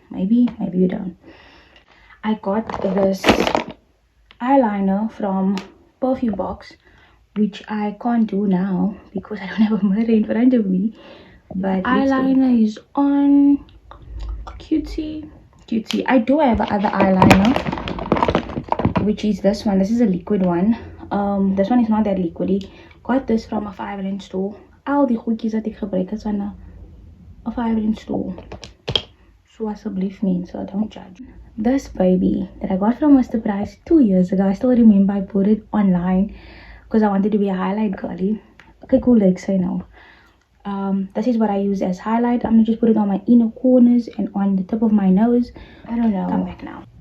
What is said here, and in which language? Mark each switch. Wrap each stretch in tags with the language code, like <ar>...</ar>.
<en>Maybe you don't. I got this eyeliner from Perfume Box, which I can't do now because I don't have a mirror in front of me. But eyeliner is on. Cutesy. I do have other eyeliner, which is this one. This is a liquid one. This one is not that liquidy. Got this from a 5-inch store.</en> <af>Al die goedjies dat ek gebruik is van 'n 5-inch store.</af> <en>So</en> <af>asseblief mense,</af> <en>don't judge. This baby that I got from Mr. Price 2 years ago. I still remember I put it online because I wanted to be a highlight girly. Okay, cool, like say now. This is what I use as highlight. I'm gonna just put it on my inner corners and on the tip of my nose. I don't know. Come back now.</en>